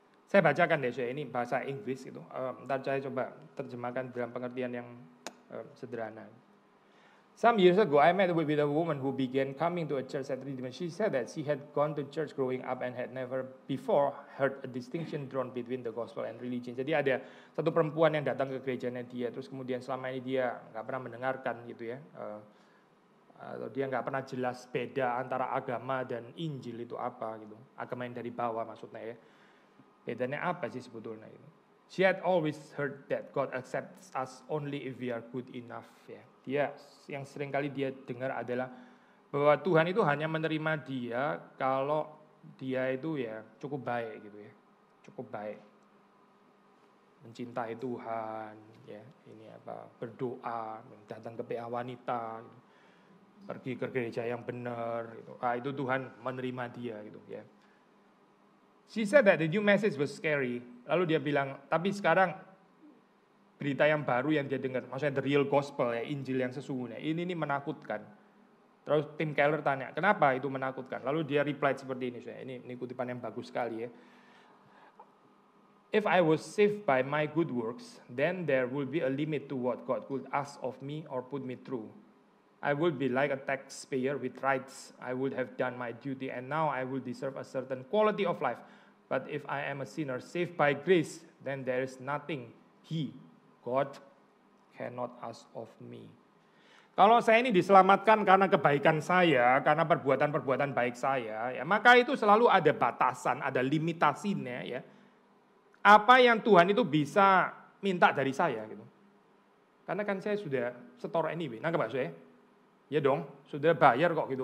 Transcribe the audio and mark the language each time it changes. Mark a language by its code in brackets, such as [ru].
[id] Saya bacakan deh saya, ini bahasa Inggris gitu. Ntar saya coba terjemahkan dalam pengertian yang sederhana. [en] Some years ago, I met with a woman who began coming to a church at Redeemer. She said that she had gone to church growing up and had never before heard a distinction drawn between the gospel and religion. [id] Jadi ada satu perempuan yang datang ke gerejanya dia, terus kemudian selama ini dia nggak pernah mendengarkan gitu ya, atau dia nggak pernah jelas beda antara agama dan Injil itu apa gitu, agama yang dari bawah maksudnya ya. Bedanya apa sih sebetulnya itu? [en] She had always heard that God accepts us only if we are good enough ya. [id] Dia yang sering kali dia dengar adalah bahwa Tuhan itu hanya menerima dia kalau dia itu ya cukup baik gitu ya, cukup baik, mencintai Tuhan ya, ini berdoa, datang ke PA wanita, gitu. Pergi ke gereja yang benar gitu. Itu Tuhan menerima dia gitu ya. [en] She said that the new message was scary. [id] Lalu dia bilang, tapi sekarang berita yang baru yang dia dengar, maksudnya [en] the real gospel [id] ya, Injil yang sesungguhnya, ini menakutkan. Terus Tim Keller tanya, kenapa itu menakutkan? Lalu dia reply seperti ini, ini kutipan yang bagus sekali ya. [en] If I was saved by my good works, then there will be a limit to what God could ask of me or put me through. I would be like a taxpayer with rights. I would have done my duty and now I will deserve a certain quality of life. But if I am a sinner saved by grace, then there is nothing God cannot ask of me. [id] Kalau saya ini diselamatkan karena kebaikan saya, karena perbuatan-perbuatan baik saya, ya, maka itu selalu ada batasan, ada limitasinya ya. Apa yang Tuhan itu bisa minta dari saya gitu. Karena kan saya sudah setor anyway, nangkep Pak saya? Ya dong, sudah bayar kok gitu.